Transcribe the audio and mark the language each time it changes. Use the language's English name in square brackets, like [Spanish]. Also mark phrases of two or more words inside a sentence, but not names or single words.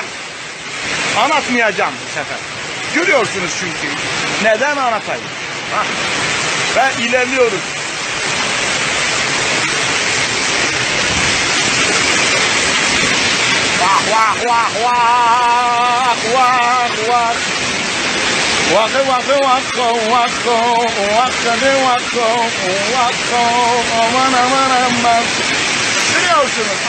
[Turkish] Anlatmayacağım bu sefer. Görüyorsunuz çünkü. Neden anlatayım? Ha. Ve ilerliyoruz. Vah vah vah vah vah vah. Waka waka waka waka waka de waka waka aman aman aman. Görüyorsunuz.